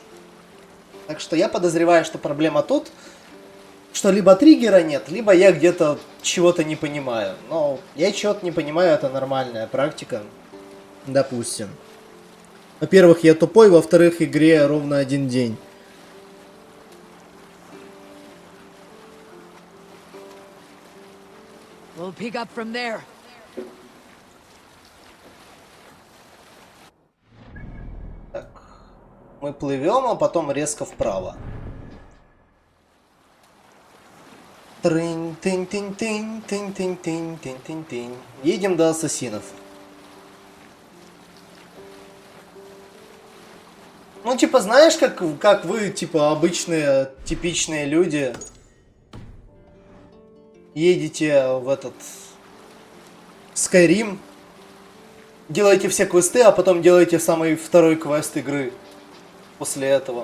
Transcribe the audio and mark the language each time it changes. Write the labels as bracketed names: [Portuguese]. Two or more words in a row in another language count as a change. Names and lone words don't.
[Russian] Так что я подозреваю, что проблема тут, что либо триггера нет, либо я где-то чего-то не понимаю. Но я чего-то не понимаю, это нормальная практика. Допустим. Во-первых, я тупой, во-вторых, игре ровно 1 день. [English] We'll pick up from there. [Russian] Так. Мы плывем, а потом резко вправо. Трынь-тынь-тынь-тынь-тынь-тынь-тынь-тынь-тынь. Едем до ассасинов. Ну, типа, знаешь, как вы, типа, обычные, типичные люди, едете в этот Skyrim, делаете все квесты, а потом делаете самый второй квест игры после этого.